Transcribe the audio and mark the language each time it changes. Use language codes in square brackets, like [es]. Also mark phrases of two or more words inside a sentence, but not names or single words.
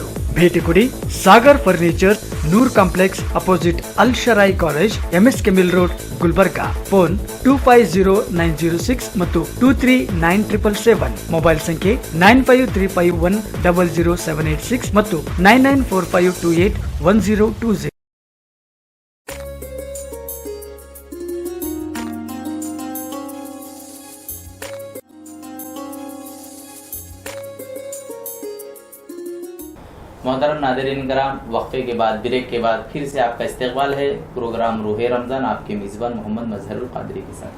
[kn] ಭೇಟಿ ಕೊಡಿ ಸಾಗರ್ ಫರ್ನಿಚರ್, ನೂರ್ ಕಾಂಪ್ಲೆಕ್ಸ್ ಅಪೋಸಿಟ್ ಅಲ್ ಶರಾಯಿ ಕಾಲೇಜ್, ಎಂಎಸ್ಕೆ ಮಿಲ್ ರೋಡ್, ಗುಲ್ಬರ್ಗಾ. ಫೋನ್ 250906 ಮತ್ತು 239777. ಮೊಬೈಲ್ ಸಂಖ್ಯೆ 9535100786 ಮತ್ತು 9945281020. [ur] محترم ناظرین کرام، وقفے کے بعد، بریک کے بعد پھر سے آپ کا استقبال ہے پروگرام روحِ رمضان، آپ کے میزبان محمد مظہر القادری کے ساتھ.